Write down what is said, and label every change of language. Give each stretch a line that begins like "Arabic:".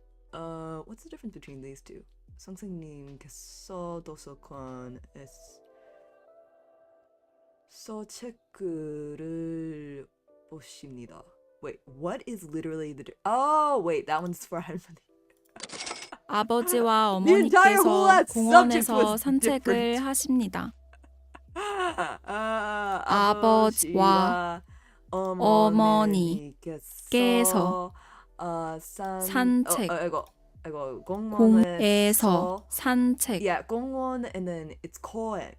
English: What's the difference between these two?
Korean: 선생님께서 도서관에서 책을 보십니다.
English: Wait, what is literally the Oh, wait, that one's for 할머니.
Korean: 아버지와 어머니께서 공원에서 산책을 하십니다. 아버지와 어머니께서 산책. 이거 공에서 공원에서 산책.
English: yeah, 공원 and then it's 공원.